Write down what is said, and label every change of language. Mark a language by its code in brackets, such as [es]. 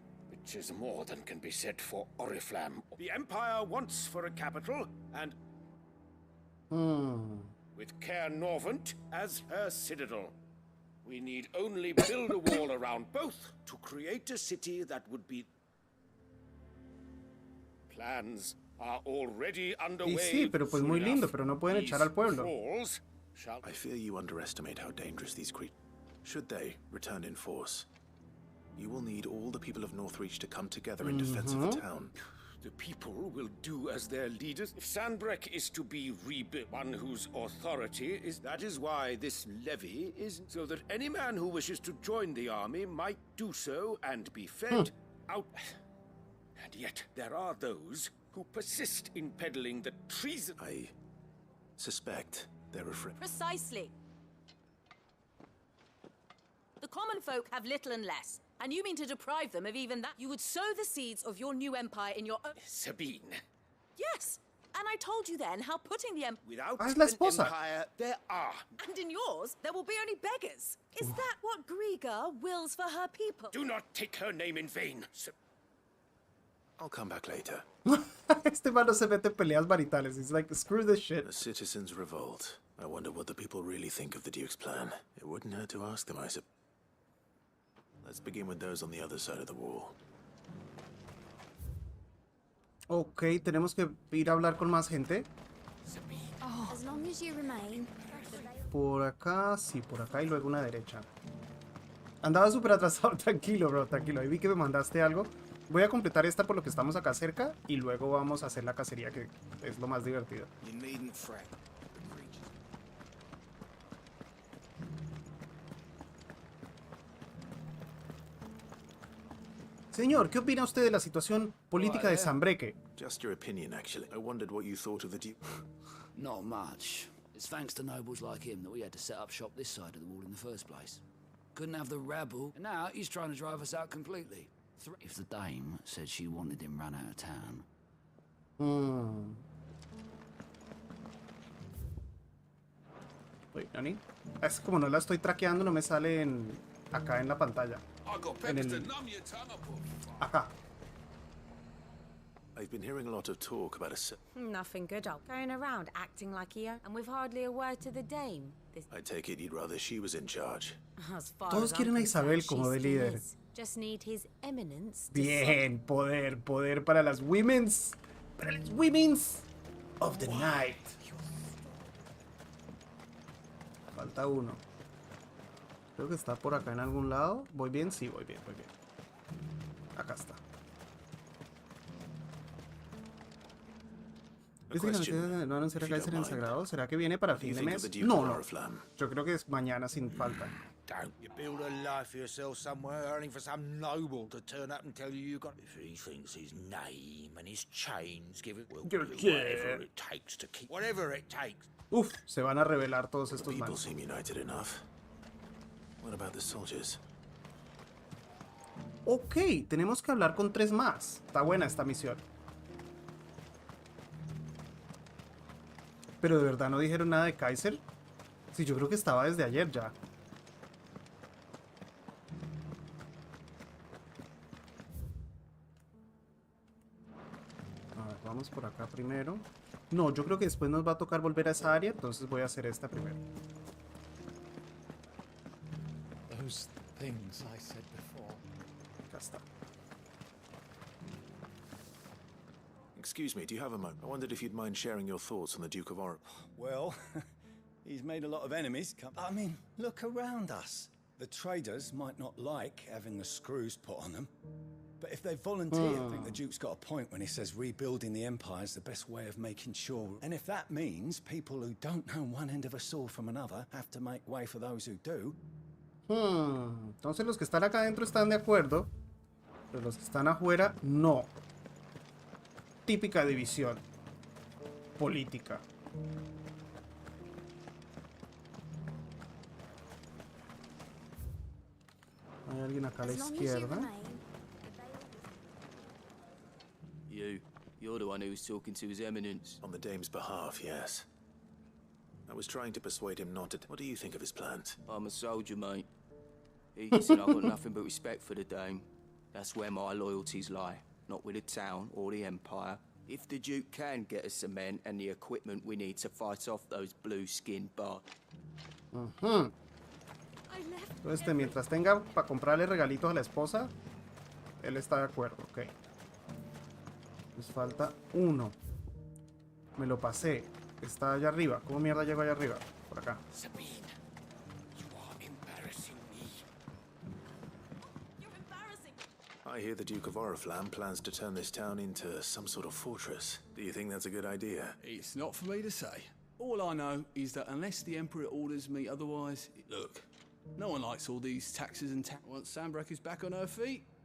[en] Which is more than can be said for Oriflamme. The Empire wants for a capital, and... with Caer Norvent as her citadel. We need only build a wall around both to create a city that would be... Plans are already underway. [es] Y sí, pero pues muy lindo, pero no pueden echar al pueblo. [en] I fear you underestimate how dangerous these creatures... Should they return in force, you will need all the people of Northreach to come together in defense of the town. The people will do as their leaders. If Sandbreck is to be rebuilt, one whose authority is... That is why this levy is... So that any man who wishes to join the army might do so and be fed out... And yet, there are those who persist in peddling the treason... I suspect they're afraid. Precisely. The common folk have little and less, and you mean to deprive them of even that? You would sow the seeds of your new empire in your own... Sabine. Yes, and I told you then how putting the Without [es] es la esposa. [en] empire, there are... And in yours, there will be only beggars. Is that what Griga wills for her people? Do not take her name in vain. I'll come back later. [es] Este mano se mete en peleas maritales. [en] He's like, screw this shit. The citizens revolt. I wonder what the people really think of the Duke's plan. It wouldn't hurt to ask them, I suppose. Let's begin with those on the other side of the wall. [es] Ok, tenemos que ir a hablar con más gente. [en] As long as you remain. [es] Por acá, sí, por acá y luego una derecha. Andaba súper atrasado, tranquilo, bro, tranquilo. Ahí vi que me mandaste algo. Voy a completar esta por lo que estamos acá cerca y luego vamos a hacer la cacería, que es lo más divertido. Señor, ¿qué opina usted de la situación política de Sandbreque? [en] Just your opinion, actually. I wondered what you thought of the Duke. Not much. It's thanks to nobles like him that we had to set up shop this side of the wall in the first place. Couldn't have the rabble, and now he's trying to drive us out completely. If the dame said she wanted him run out of town... Wait, ¿Nani? [es] Es como no la estoy traqueando, no me sale acá en la pantalla. Acá. [en] I've been hearing a lot of talk about a... Nothing good, old. Going around acting like a and with hardly a word to the dame. I take it you'd rather she was in charge. [es] Todos quieren a Isabel como de líder. [en] Just need his eminence. [es] Bien, poder para las [en] women's. [es] Para las [en] women's of the night. [es] Falta uno. Creo que está por acá en algún lado. ¿Voy bien? Sí, voy bien. Acá está. ¿Viste que la noticia no anunciar a Kaiser en Sagrado? ¿Será que viene para fin de mes? No. Yo creo que es mañana sin falta. [en] Don't you build a life for yourself somewhere, earning for some noble to turn up and tell you you got... If he thinks his name and his chains give it... Well, do whatever it takes to keep... Whatever it takes. [es] Uf, se van a revelar todos estos [en] People [es] manos. [en] seem united enough. What about the soldiers? [es] Ok, tenemos que hablar con 3 más. Está buena esta misión. Pero de verdad no dijeron nada de Kaiser. Sí, yo creo que estaba desde ayer ya. A ver, vamos por acá primero. No, yo creo que después nos va a tocar volver a esa área, entonces voy a hacer esta primero. [en] Those things I said before. [es] Acá está. [en] Excuse me, do you have a moment? I wondered if you'd mind sharing your thoughts on the Duke of Orange. Well, he's made a lot of enemies. I mean, look around us. The traders might not like having the screws put on them. But if they volunteer, I think the Duke's got a point when he says rebuilding the Empire is the best way of making sure. And if that means people who don't know one end of a sword from another have to make way for those who do. [es] Entonces los que están acá adentro están de acuerdo, pero los que están afuera no. Típica división política. Hay alguien acá a la [en] As long as you [es] izquierda. [en] remain. You're the one who was talking to His Eminence. On the Dame's behalf, yes. I was trying to persuade him not to... What do you think of his plans? I'm a soldier, mate. He said I've got nothing but respect for the Dame. That's where my loyalties lie, not with the town or the Empire. If the Duke can get us the men and the equipment we need to fight off those blue-skinned bards. [es] Entonces, mientras tenga para comprarle regalitos a la esposa, él está de acuerdo, ok. Nos falta uno. Me lo pasé. Está allá arriba. ¿Cómo mierda llego allá arriba? Por acá. [en] Sabine, you are embarrassing me. You're embarrassing. I hear the Duke of Oriflamme plans to turn this town into some sort of fortress. Do you think that's a good idea? It's not for me to say. All I know is that unless the Emperor orders me otherwise, look, no one likes all these taxes and once Sanbreque is back on her feet.